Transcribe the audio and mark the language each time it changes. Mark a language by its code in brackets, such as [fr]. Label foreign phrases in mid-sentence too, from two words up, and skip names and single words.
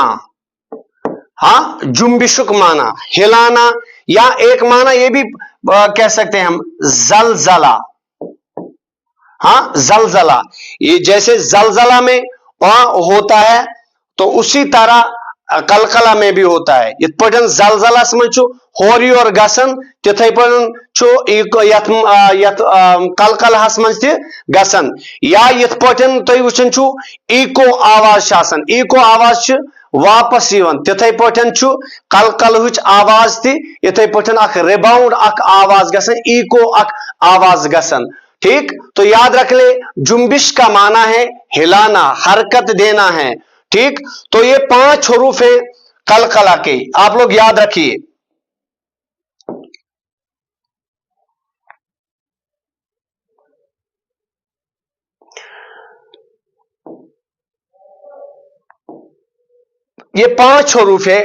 [ur] हाँ, [ks] जुम्बिशुक माना [ur] ہلانا، یا ایک معنی یہ بھی کہہ سکتے ہیں ہم زلزلہ. ہاں، زلزلہ، یہ جیسے زلزلہ میں ہوتا ہے تو اسی طرح قلقلہ میں بھی ہوتا ہے. [ks] इत पटन जलजलस में छु होरी और गसन, तिथै पटन छु यथ कलकलहस में ते गसन। या इत पटन तै वुचन छु इको आवाज आसन, इको आवाज छु वापस यवन, तिथै पटन छु कलकलहुच आवाज थी इथै पटन अख रिबाउंड अख आवाज गसन, इको अख आवाज गसन। [ur] ٹھیک، تو یاد رکھ لے جنبش کا معنی ہے ہلانا، حرکت دینا ہے. ٹھیک، تو یہ 5 حروف ہے قلقلہ کے، آپ لوگ یاد رکھیے. یہ 5 حروف ہے.